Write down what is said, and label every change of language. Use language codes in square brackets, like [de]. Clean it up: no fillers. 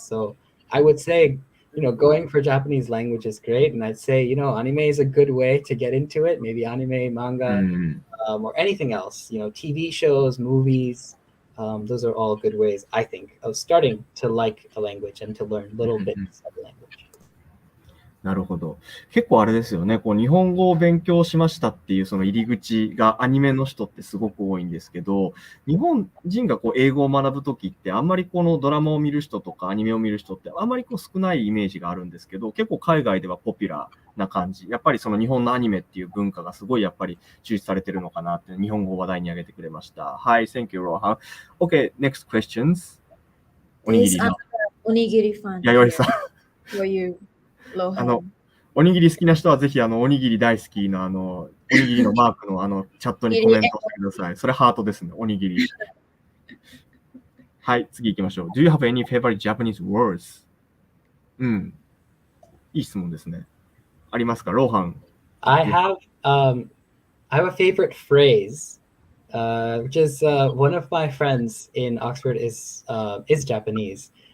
[en] So I would say, going for Japanese language is great. And I'd say, anime is a good way to get into it. Maybe anime, manga, or anything else, TV shows, movies. Those are all good ways, I think, of starting to like a language and to learn little bits of the language. [ja] なるほど。結構あれですよね。日本語を勉強しましたっていうその入り口がアニメの人ってすごく多いんですけど、日本人が英語を学ぶときってあんまりこのドラマを見る人とかアニメを見る人ってあんまり少ないイメージがあるんですけど、結構海外ではポピュラーな感じ。やっぱりその日本のアニメっていう文化がすごいやっぱり注視されてるのかなって日本語を話題に挙げてくれました。 [en] はい、Thank you, Rohan. Okay, next questions. [ja] おにぎりの。おにぎりファン。弥生さん。 [en] For you. [ja] おにぎり好きな人はぜひおにぎり大好きのおにぎりのマークのチャットにコメントしてください。それハートですね、おにぎり。はい、次行きましょう。 [en] Do you have any favorite Japanese words? [ja] いい質問ですね。ありますか、ローハン。 [en] I have a favorite phrase, which is one of my friends in Oxford is Japanese.